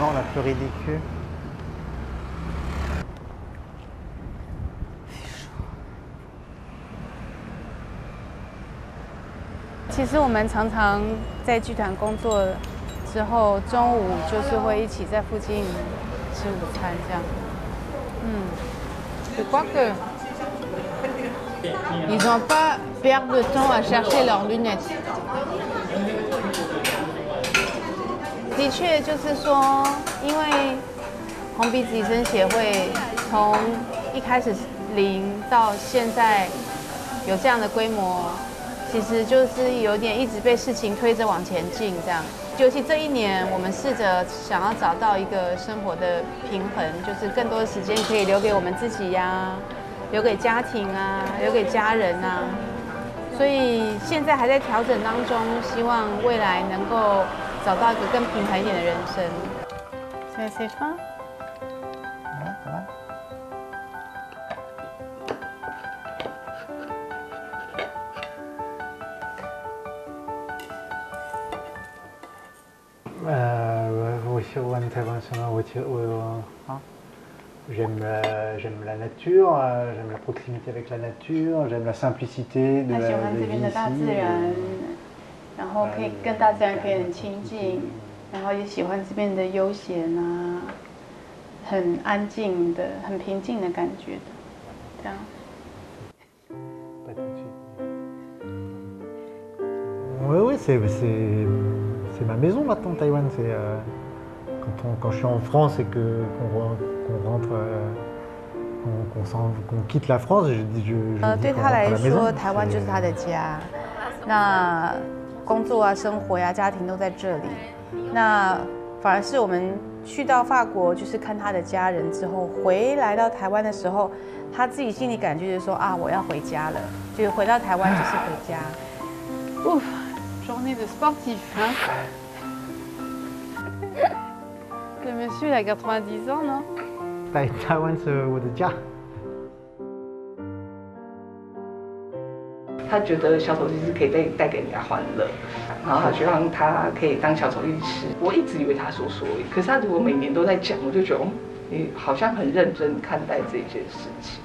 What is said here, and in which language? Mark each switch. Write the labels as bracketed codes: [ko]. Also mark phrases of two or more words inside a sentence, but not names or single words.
[fr] peu ridicule. [zh] 其实我们常常在剧团工作之后，中午就是会一起在附近吃午餐这样。 [fr] Je crois que ils n'ont pas perdre de temps à chercher leurs lunettes. [zh] 的确，就是说，因为红鼻子医生协会从一开始0到现在有这样的规模，其实就是有点一直被事情推着往前进这样。尤其这1年，我们试着想要找到一个生活的平衡，就是更多的时间可以留给我们自己呀，留给家庭啊，留给家人啊。所以现在还在调整当中，希望未来能够找到一个更平衡一点的人生。 [fr] C'est fin? Sur intervention, j'aime la nature, j'aime la proximité avec la nature, j'aime la simplicité de la vie ici. [zh] 然后可以跟大自然可以很亲近，然后也喜欢这边的悠闲啊，很安静的、很平静的感觉的，这样。 [fr] Oui, c'est ma maison maintenant, Taïwan. Quand je suis en France et qu'on rentre, qu'on quitte la France, je dis [zh] 对他来说，台湾就是他的家。那工作啊、生活呀、家庭都在这里。那反而是我们去到法国，就是看他的家人之后，回来到台湾的时候，他自己心里感觉就是说啊，我要回家了，就是回到台湾就是回家。 [fr] Ouf, journée de sportif, hein? [zh] Le monsieur il a 90 ans, non? 台湾是我的家。他觉得小丑其实可以带给人家欢乐，然后他希望他可以当小丑律师。我一直以为他说说而已，可是他如果每年都在讲，我就觉得你好像很认真看待这件事情。